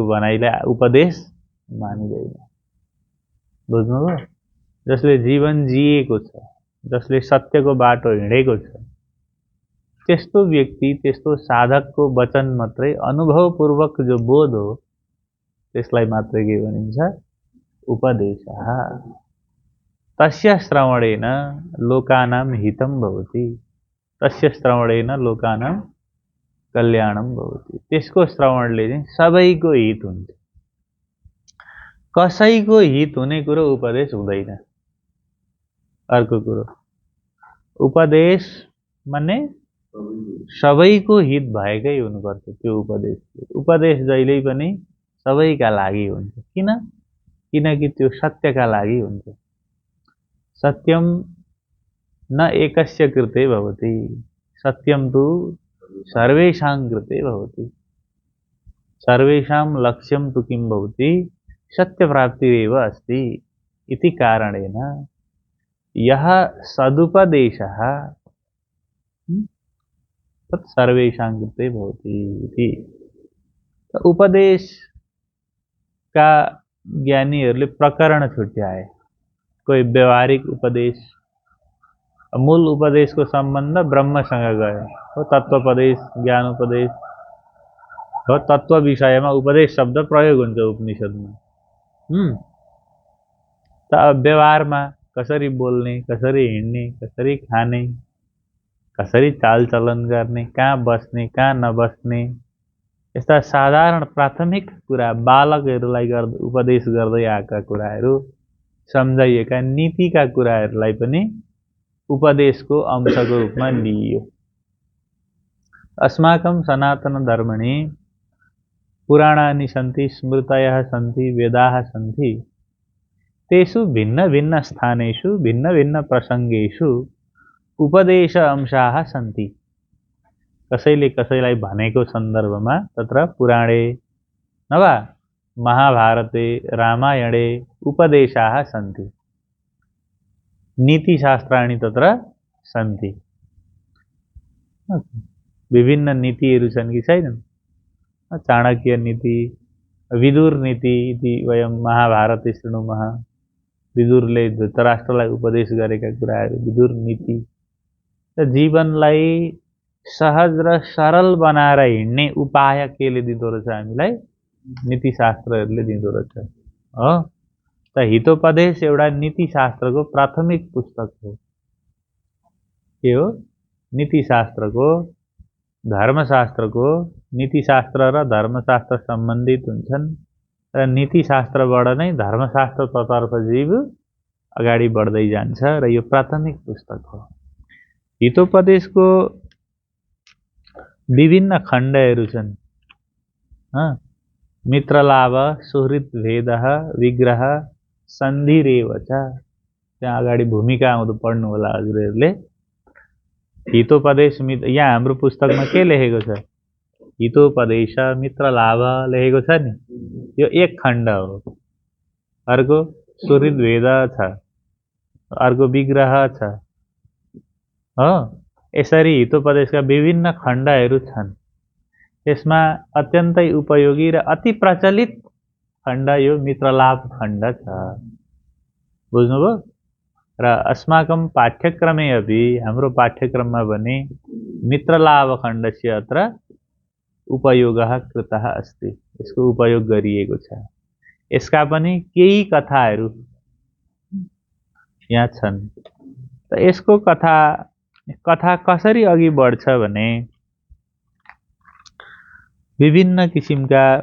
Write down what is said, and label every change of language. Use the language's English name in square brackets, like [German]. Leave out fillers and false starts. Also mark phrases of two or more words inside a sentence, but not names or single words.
[Nepali] भनाइलाई उपदेश मानिदैन बुझ्नुभयो जसले जीवन जिएको छ जसले सत्यको बाटो हिँडेको छ त्यस्तो व्यक्ति त्यस्तो साधकको वचन मात्रै अनुभवपूर्वक जो बोध हो त्यसलाई मात्रै के भनिन्छ [Sanskrit] उपदेशः तस्य श्रवणेन लोकानां हितं भवति तस्य श्रवणेन लोकानां कल्याणं भवति [Nepali] त्यसको श्रवणले चाहिँ सबैको हित हुन्छ कसैको हित हुने कुरो उपदेश हुँदैन अर्को कुरो उपदेश माने सबैको हित भएकै हुनुपर्छ त्यो उपदेश जहिल्यै पनि सबैका लागि हुन्छ किनकि त्यो सत्यका लागि हुन्छ [Sanskrit] सत्यम न एकस्य कृते भवति सत्यम तु सर्वेषां कृते भवति सर्वेषां लक्ष्यं तु किं भवति सत्यप्राप्तिरेव अस्ति इति कारणेन यः सदुपदेशः तत् सर्वेषां कृते भवति इति [Nepali] उपदेश का ज्ञानीहरूले प्रकरण छुट्याए कोही व्यवहारिक उपदेश मूल उपदेश को संबंध ब्रह्मसँग गयो हो तत्वोपदेश ज्ञान उपदेश हो तत्व विषयमा उपदेश शब्द प्रयोग हुन्छ उपनिषदमा त व्यवहारमा कसरी बोल्ने कसरी हिँड्ने कसरी खाने कसरी चालचलन गर्ने कहाँ बस्ने कहाँ नबस्ने यस्ता साधारण प्राथमिक कुरा बालकहरूलाई उपदेश गर्दै आएका कुराहरू सम्झाइएका नीतिका कुराहरूलाई पनि उपदेशको अंशको रूपमा लिइयो [Sanskrit] अस्माकं सनातन धर्मणि पुराणानि सन्ति स्मृतयः सन्ति वेदाः सन्ति तेषु भिन्न भिन्न स्थानेषु भिन्न भिन्न प्रसंगेषु उपदेश अंशाः सन्ति [Nepali] कसैले कसैलाई भनेको सन्दर्भमा [Sanskrit] तत्र पुराणे नवा महाभारते रामायणे उपदेशाः सन्ति नीतिशास्त्राणि तत्र सन्ति [Nepali] विभिन्न नीतिहरू छन् कि छैनन्? [Sanskrit] चाणक्य नीति, विदुर नीति इति वयं महाभारते शृणुमः। [Nepali] विदुरले धृतराष्ट्रलाई उपदेश गरेका कुराहरू विदुर नीति। त जीवनलाई सहज र सरल बनाएर हिँड्ने उपाय केले दिँदो रहेछ हामीलाई? नीतिशास्त्रहरूले दिँदो रहेछ हो। त हितोपदेश एउटा नीतिशास्त्रको प्राथमिक पुस्तक हो। के हो? नीतिशास्त्रको, धर्मशास्त्रको। नीतिशास्त्र र धर्मशास्त्र सम्बन्धित हुन्छन् र नीतिशास्त्रबाट नै धर्मशास्त्रतर्फ जीव अगाडि बढ्दै जान्छ र यो प्राथमिक पुस्तक हो। हितोपदेशको विभिन्न खण्डहरू छन्। [Sanskrit] मित्रलाभ, सुहृद भेद, विग्रह, सन्धिरेव च। [Nepali] त्यहाँ अगाडि भूमिका आउँदो पढ्नु होला हजुरहरूले। हितोपदेश यहाँ हाम्रो पुस्तकमा के लेखेको छ? हितोपदेश मित्रलाभ लेखेको छ नि, यो एक खण्ड हो। अर्को सुहृद भेद छ, अर्को विग्रह छ हो। यसरी हितोपदेशका विभिन्न खण्डहरू छन्। यसमा अत्यन्तै उपयोगी र अति प्रचलित खण्ड यो मित्रलाभ खण्ड छ। बुझ्नुभयो? र [Sanskrit] अस्माकं पाठ्यक्रमे अपि, [Nepali] हाम्रो पाठ्यक्रममा भने [Sanskrit] मित्रलाभ खण्डस्य अत्र उपयोगः कृतः अस्ति। [Nepali] यसको उपयोग गरिएको छ। यसका पनि केही कथाहरू यहाँ छन्। त यसको कथा कसरी अघि बढ्छ भने विभिन्न किसिमका